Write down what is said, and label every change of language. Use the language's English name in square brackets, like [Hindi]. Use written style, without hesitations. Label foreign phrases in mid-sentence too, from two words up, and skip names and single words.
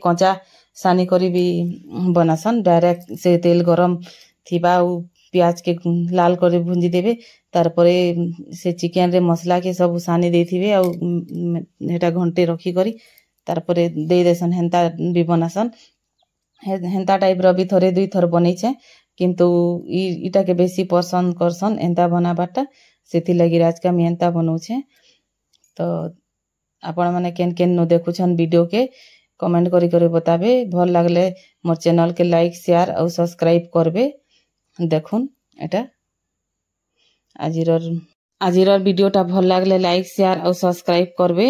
[Sambalpuri] କଚ୍ଚା ସାନି କରି ଭି ବନାସନ ଡାଇରେକ୍ଟ ସେ ତେଲ ଗରମ ଥିବା ଆଉ ପ୍ୟାଜ କେ ଲାଲ କରି ଭୁଞ୍ଜି ଦେବେ ତାରପରେ ସେ ଚିକେନ ରେ ମସଲା କେ ସବ ସାନି ଦେଥିବେ ଆଉ ଏଟା ଘଣ୍ଟେ ରଖି କରି ତାରପରେ ଦେ ଦେସନ ହେଣ୍ଟା ଭି ବନାସନ ହେଣ୍ଟା ଟାଇପ ରୋ ଭି ଥୋଡ଼େ ଦୁଇ ଥର ବନଉଛେ କିନ୍ତୁ ଇଟା କେ ବେସି ପସନ୍ଦ କରସନ ଏଣ୍ଟା ବନାବାଟା ସେଥି ଲଗି ଆଜ କା ମି ଏଣ୍ଟା ବନଉଛେ। ତୋ ଆପଣ ମାନେ କେନ କେନ ନୋ ଦେଖୁଛନ ଭିଡିଓ କେ କମେଣ୍ଟ କରି କରି ବତାବେ ଭଲ ଲାଗଲେ ମୋର ଚ୍ୟାନେଲ କେ [English] like share [Sambalpuri] ଔର ସବସ୍କ୍ରାଇବ କରବେ। ଦେଖୁନ ଏଟା ଆଜିରର ଭିଡିଓଟା ଭଲ ଲାଗଲେ [English] like share [Sambalpuri] ଔର ସବସ୍କ୍ରାଇବ କରବେ।